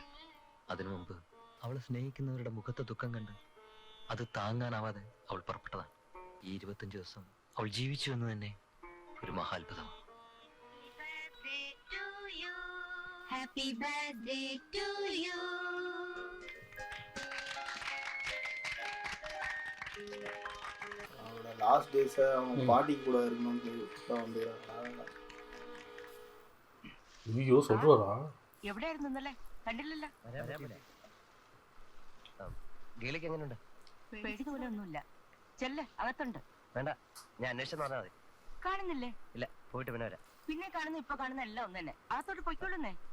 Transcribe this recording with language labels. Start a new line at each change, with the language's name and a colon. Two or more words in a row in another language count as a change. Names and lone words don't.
Malayalam: അതിനു മുമ്പ് അവളെ സ്നേഹിക്കുന്നവരുടെ മുഖത്തെ ദുഃഖം കണ്ട് അത് താങ്ങാനാവാതെ അവൾ പുറപ്പെട്ടതാണ്. ഈ 25 ദിവസം അവൾ ജീവിച്ചു എന്ന് തന്നെ ഒരു മഹാത്ഭുതമാണ്.
English: happy birthday to you.
Tamil: அவனோட
English: last days
Tamil: அவன் பாட்டி கூட இருக்கணும்னு வந்து ஐயோ சொல்றாரா?
Malayalam: എവിടെയായിരുന്നു ഇന്നലെ? കണ്ടില്ലല്ലോ. ഗേലിക്ക് എങ്ങനെയുണ്ട്? പേടി പോലെ ഒന്നുമില്ല. ചെല്ല്, അകത്തുണ്ട്. വേണ്ട, ഞാൻ അന്വേഷിച്ചെന്ന് പറഞ്ഞാൽ മതി. കാണുന്നില്ലേ? ഇല്ല, പോയിട്ട് പിന്നെ വരാം. പിന്നെ കാണുന്ന ഇപ്പൊ കാണുന്ന എല്ലാം ഒന്ന് തന്നെ. അകത്തോട്ട് പൊയ്ക്കോളുന്നേ.